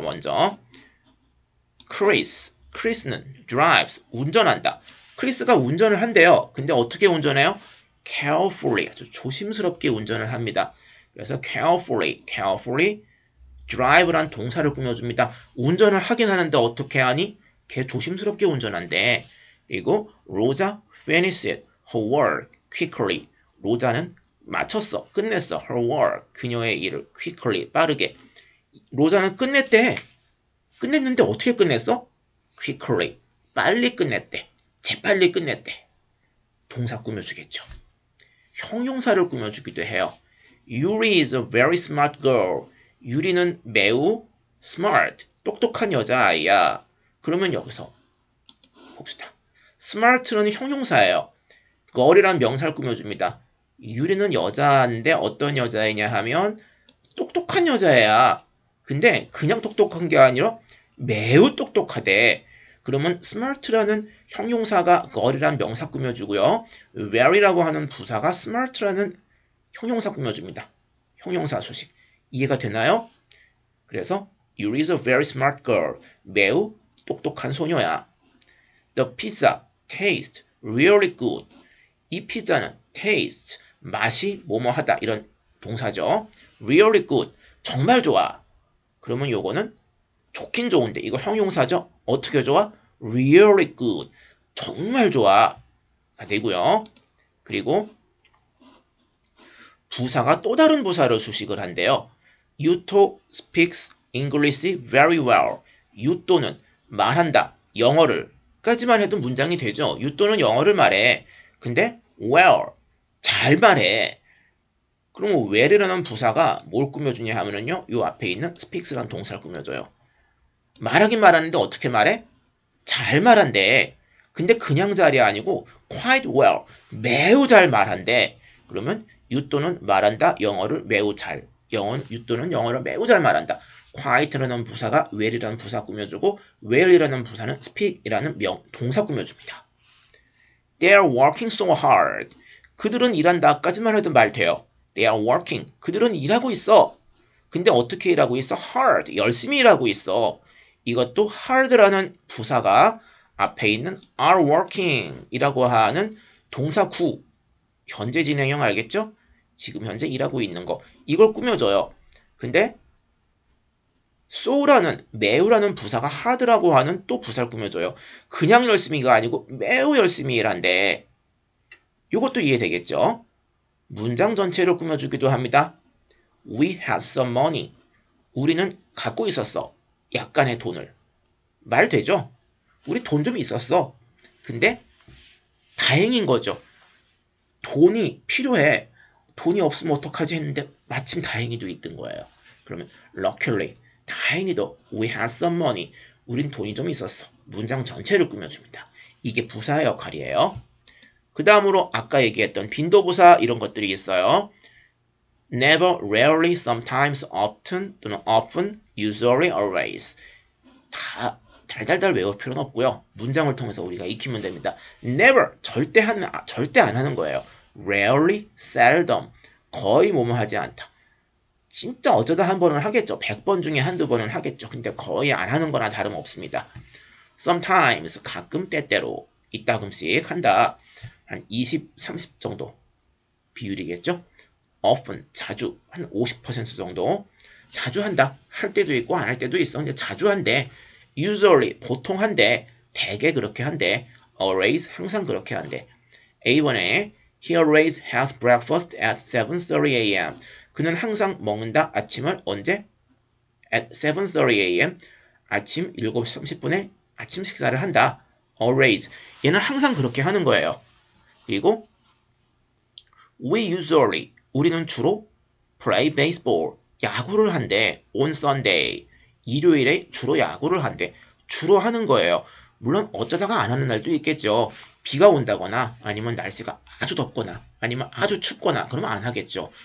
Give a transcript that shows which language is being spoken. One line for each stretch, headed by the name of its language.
Korean: 먼저 Chris는 drives, 운전한다. 크리스가 운전을 한대요. 근데 어떻게 운전해요? carefully, 아주 조심스럽게 운전을 합니다. 그래서
English: carefully drive
Korean: 란 동사를 꾸며줍니다. 운전을 하긴 하는데 어떻게 하니? 걔 조심스럽게 운전한대.
English: 그리고 로자 finished her work quickly.
Korean: 로자는 마쳤어, 끝냈어.
English: her work,
Korean: 그녀의 일을 quickly, 빠르게. 로자는 끝냈대. 끝냈는데 어떻게 끝냈어? quickly, 빨리 끝냈대. 재빨리 끝냈대. 동사 꾸며주겠죠. 형용사를 꾸며주기도 해요.
English: Yuri is a very smart girl.
Korean: 유리는 매우 smart, 똑똑한 여자아이야. 그러면 여기서 봅시다. smart는 형용사예요. girl이란 명사를 꾸며줍니다. 유리는 여자인데 어떤 여자이냐 하면 똑똑한 여자애야. 근데 그냥 똑똑한 게 아니라 매우 똑똑하대. 그러면 smart라는 형용사가 girl이란 명사 꾸며주고요. very라고 하는 부사가 smart라는 형용사 꾸며줍니다. 형용사 수식. 이해가 되나요?
English: 그래서 Yuri is a very smart girl.
Korean: 매우 똑똑한 소녀야.
English: The pizza tastes really good.
Korean: 이 피자는 taste, 맛이 뭐뭐하다 이런 동사죠.
English: Really good,
Korean: 정말 좋아. 그러면 요거는 좋긴 좋은데 이거 형용사죠. 어떻게 좋아?
English: Really good,
Korean: 정말 좋아. 되고요. 그리고 부사가 또 다른 부사로 수식을 한대요.
English: Yuto speaks English very well.
Korean: 유토는 말한다. 영어를 까지만 해도 문장이 되죠. 유토는 영어를 말해. 근데 well, 잘 말해. 그럼 well이라는 부사가 뭘 꾸며주냐 하면은요. 요 앞에 있는 speaks라는 동사를 꾸며줘요. 말하긴 말하는데 어떻게 말해? 잘 말한대. 근데 그냥 잘이 아니고
English: quite well,
Korean: 매우 잘 말한대. 그러면 유토는 말한다. 영어를 매우 잘. 유토는 영어를 매우 잘 말한다. quite라는 부사가 well이라는 부사 꾸며주고 well이라는 부사는 speak이라는 동사 꾸며줍니다.
English: They are working so hard.
Korean: 그들은 일한다까지만 해도 말 돼요.
English: They are working.
Korean: 그들은 일하고 있어. 근데 어떻게 일하고 있어? hard. 열심히 일하고 있어. 이것도 hard라는 부사가 앞에 있는
English: are working
Korean: 이라고 하는 동사 구. 현재 진행형 알겠죠? 지금 현재 일하고 있는 거. 이걸 꾸며줘요. 근데 so라는 매우라는 부사가 hard라고 하는 또 부사를 꾸며줘요. 그냥 열심히가 아니고 매우 열심히 일한대. 이것도 이해되겠죠? 문장 전체를 꾸며주기도 합니다.
English: We had some money.
Korean: 우리는 갖고 있었어. 약간의 돈을. 말 되죠? 우리 돈 좀 있었어. 근데 다행인 거죠. 돈이 필요해. 돈이 없으면 어떡하지 했는데 마침 다행히도 있던 거예요.
English: 그러면 luckily, 다행히도 we had some money.
Korean: 우린 돈이 좀 있었어. 문장 전체를 꾸며줍니다. 이게 부사의 역할이에요. 그 다음으로 아까 얘기했던 빈도부사 이런 것들이 있어요.
English: never, rarely, sometimes, often 또는 often, usually, always.
Korean: 다 달달달 외울 필요는 없고요. 문장을 통해서 우리가 익히면 됩니다. never, 절대 안 하는 거예요. rarely, seldom, 거의 뭐뭐 하지 않다. 진짜 어쩌다 한 번은 하겠죠. 100번 중에 한두 번은 하겠죠. 근데 거의 안 하는 거나 다름없습니다. sometimes, 가끔 때때로, 이따금씩 한다. 한 20, 30 정도 비율이겠죠. often, 자주, 한 50% 정도. 자주 한다. 할 때도 있고 안 할 때도 있어. 근데 자주 한대. usually, 보통 한대. 대개 그렇게 한대. always, 항상 그렇게 한대.
English: A번에 He always has breakfast at 7:30 a.m.
Korean: 그는 항상 먹는다. 아침을 언제?
English: At 7:30 a.m.
Korean: 아침 7시 30분에 아침 식사를 한다.
English: Always.
Korean: 얘는 항상 그렇게 하는 거예요.
English: 그리고 We usually.
Korean: 우리는 주로
English: play baseball.
Korean: 야구를 한대.
English: On Sunday.
Korean: 일요일에 주로 야구를 한대. 주로 하는 거예요. 물론 어쩌다가 안 하는 날도 있겠죠. 비가 온다거나 아니면 날씨가 아주 덥거나 아니면 아주 춥거나 그러면 안 하겠죠.